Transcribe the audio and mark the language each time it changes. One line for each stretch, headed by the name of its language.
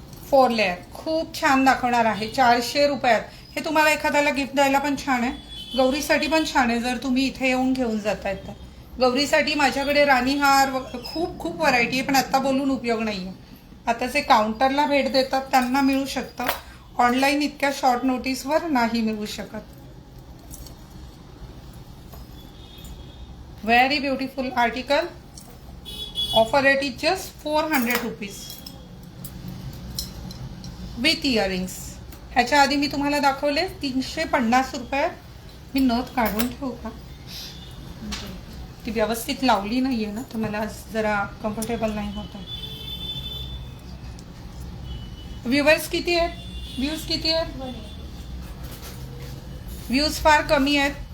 Marathi: 4 layer खूप छान दाखवणार आहे 400 रुपयात. हे तुम्हाला एखाद्याला गिफ्ट द्यायला पण छान आहे, गौरीसाठी पण छान आहे. जर तुम्ही इथे येऊन घेऊन जातायत तर गौरीसाठी माझ्याकडे राणीहार खूप खूप व्हरायटी आहे, पण आता बोलून उपयोग नाही आहे. आता जे काउंटरला भेट देतात त्यांना मिळू शकतं, ऑनलाईन इतक्या शॉर्ट नोटीसवर नाही मिळू शकत.
English: Very beautiful article. Offer rate is just 400 rupees with earrings.
Marathi: ह्याच्या आधी मी तुम्हाला दाखवले 350 रुपयात. मी नथ काढून ठेवू का? ती व्यवस्थित लावली नाहीये ना, तर मला जरा कम्फर्टेबल नाही होत आहे. व्ह्यूवर्स किती आहेत? व्ह्यूज किती आहेत? व्ह्यूज फार कमी आहेत.